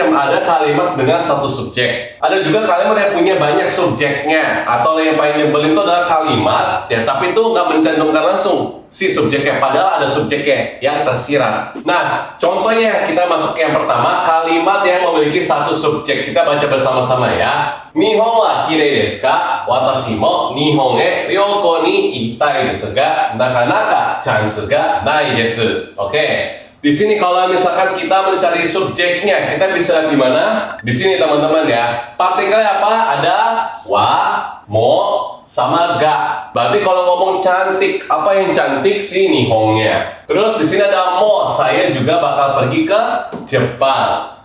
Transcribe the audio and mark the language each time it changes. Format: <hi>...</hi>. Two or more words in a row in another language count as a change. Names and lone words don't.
<id>Ada kalimat dengan satu subjek. Ada juga kalimat yang punya banyak subjeknya. Atau yang paling nyebelin itu adalah kalimat ya, tapi itu nggak mencantumkan langsung si subjeknya, padahal ada subjeknya yang tersirat. Nah, contohnya kita masuk ke yang pertama, kalimat yang memiliki satu subjek. Kita baca bersama-sama ya.</id> <ja>日本はきれいですか? 私も日本へ旅行に行きたいですがなかなかチャンスがないです.</ja> <id>Oke. Di sini kalau misalkan kita mencari subjeknya, kita bisa lihat di mana? Di sini teman-teman ya. Partikelnya apa? Ada wa, mo, sama ga. Berarti kalau ngomong cantik, apa yang cantik sih Nihongnya? Terus di sini ada mo, saya juga bakal pergi ke Jepang.</id>